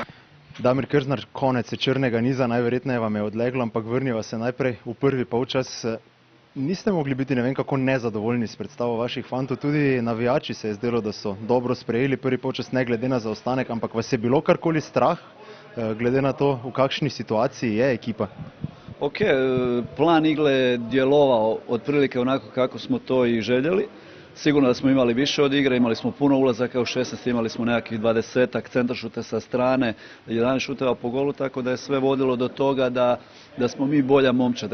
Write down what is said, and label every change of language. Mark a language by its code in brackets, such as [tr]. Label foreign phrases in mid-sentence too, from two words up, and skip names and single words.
[sl] Damir Krznar, konec črnega niza, najverjetneje vam je odleglo, ampak vrniva se najprej v prvi polčas. Niste mogli biti ne vem kako nezadovoljni s predstavo vaših fantov, tudi navijači se je zdelo, da so dobro sprejeli prvi polčas, ne glede na zaostanek, ampak vas je bilo karkoli strah, glede na to, v kakšni situaciji je ekipa? [hr] Ok, plan igre je djelovao otprilike onako kako smo to i željeli. Sigurno da smo imali više od igre, imali smo puno ulazaka u 16, imali smo nekakvih 20-ak centaršute sa strane, 11 šuteva po golu, tako da je sve vodilo do toga da smo mi bolja momčad.